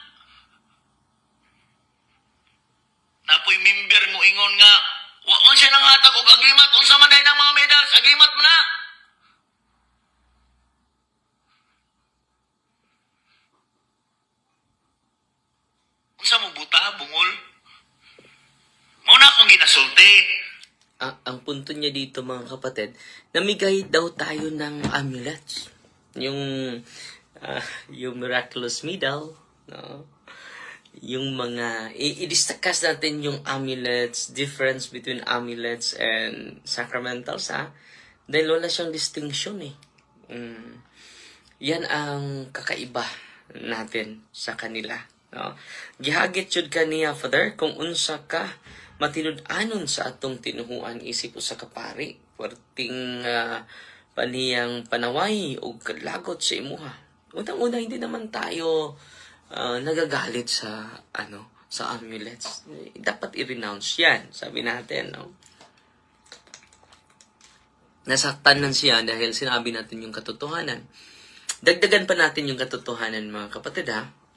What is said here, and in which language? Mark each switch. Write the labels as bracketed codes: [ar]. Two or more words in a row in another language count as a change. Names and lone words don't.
[ceb] Napoy member mo ingon nga, wa siya nang hatag og agimat, unsa man day ng mga medals, agimat mo na. Unsa mo buta, bungol? Muna akong ginasulti. [tl] Ang punto niya dito, mga kapatid, namigay daw tayo ng amulets. Yung miraculous medal, no? Yung mga, i-discuss natin yung amulets, [en] difference between amulets and sacramentals, [tl] ha? Dahil wala siyang distinction, eh. Yan ang kakaiba natin sa kanila, no? [ceb] Gihagit jud kaniya, Father, kung unsa ka matinud-anon sa atong tinuhuan isip usa ka pari, puwerteng paniyang panaway o lagot sa imuha. [tl] Unang-una, hindi naman tayo nagagalit sa amulets. Dapat i-renounce yan, sabi natin, no? Nasaktan lang siya dahil sinabi natin yung katotohanan. Dagdagan pa natin yung katotohanan, mga kapatid, ha?